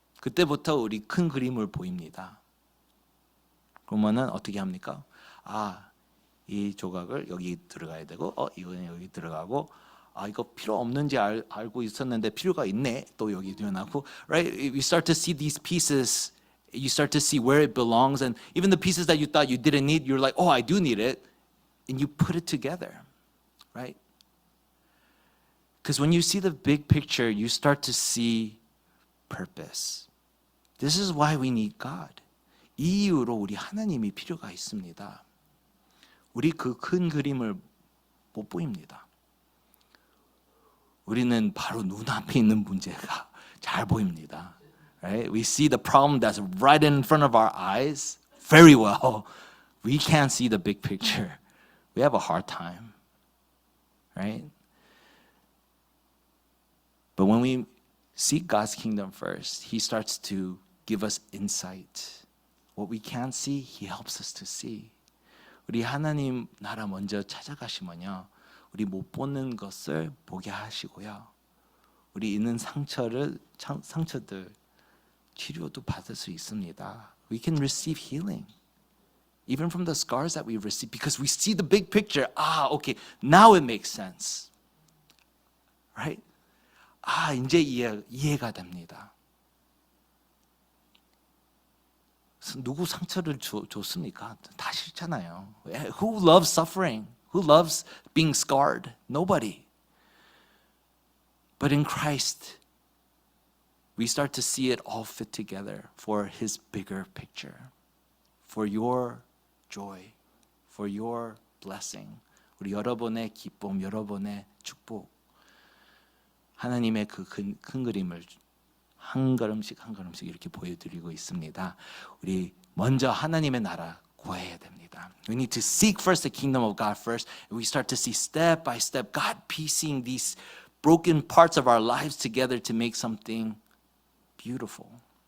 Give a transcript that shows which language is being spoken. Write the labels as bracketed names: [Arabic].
[Korean] 그때부터 우리 큰 그림을 보입니다. 그러면은 어떻게 합니까? 이 조각을 여기 들어가야 되고, 이거는 여기 들어가고, 이거 필요 없는지 알고 있었는데 필요가 있네. 또 여기 들어가고, right? [English] We start to see these pieces. You start to see where it belongs, and even the pieces that you thought you didn't need, you're like, I do need it, and you put it together, right? Because when you see the big picture, you start to see purpose. This is why we need God. [Korean] 이 이유로 우리 하나님이 필요가 있습니다. 우리 그 큰 그림을 못 보입니다. 우리는 바로 눈앞에 있는 문제가 잘 보입니다. [English] Right? We see the problem that's right in front of our eyes very well. We can't see the big picture. We have a hard time. Right? But when we seek God's kingdom first, He starts to give us insight. What we can't see, He helps us to see. [Korean] 우리 하나님 나라 먼저 찾아가시면요, 우리 못 보는 것을 보게 하시고요, 우리 있는 상처들 치료도 받을 수 있습니다. [English] We can receive healing, even from the scars that we receive, because we see the big picture. Okay, now it makes sense, right? [Korean] 이제 이해가 됩니다. 누구 상처를 줬습니까? 다 싫잖아요. [English] Who loves suffering? Who loves being scarred? Nobody. But in Christ, we start to see it all fit together for His bigger picture, for your joy, for your blessing. [Korean] 우리 여러분의 기쁨, 여러분의 축복. 하나님의 그 큰 그림을 한 걸음씩 이렇게 보여드리고 있습니다. 우리 먼저 하나님의 나라 구해야 됩니다. [English] We need to seek first the kingdom of God first. And we start to see step by step God piecing these broken parts of our lives together to make something beautiful.